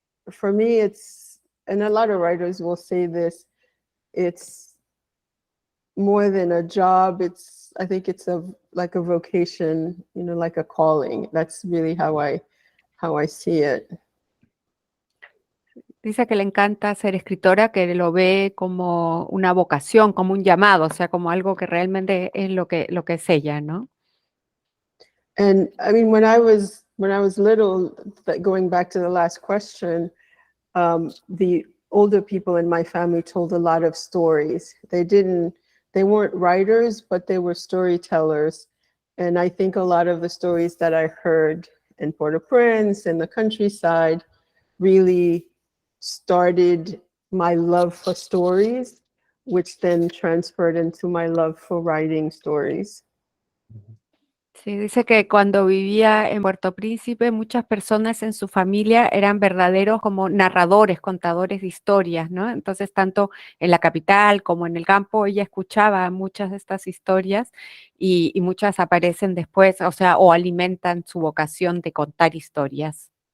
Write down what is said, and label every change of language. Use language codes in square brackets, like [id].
[en] For me, and a lot of writers will say this, it's more than a job. I think it's like a vocation, like a calling. That's really how I see it. [es] Dice que le encanta ser escritora, que lo ve como una vocación, como un llamado, o sea, como algo que realmente es lo que es ella, ¿no? [en] And I mean, when I was little, going back to the last question, the older people in my family told a lot of stories. They weren't writers, but they were storytellers. And I think a lot of the stories that I heard in Port-au-Prince, in the countryside, really started my love for stories, which then transferred into my love for writing stories. [es] Sí, dice que cuando vivía en Puerto Príncipe, muchas personas en su familia eran verdaderos como narradores, contadores de historias, ¿no? Entonces, tanto en la capital como en el campo, ella escuchaba muchas de estas historias y muchas aparecen después, o sea, o alimentan su vocación de contar historias.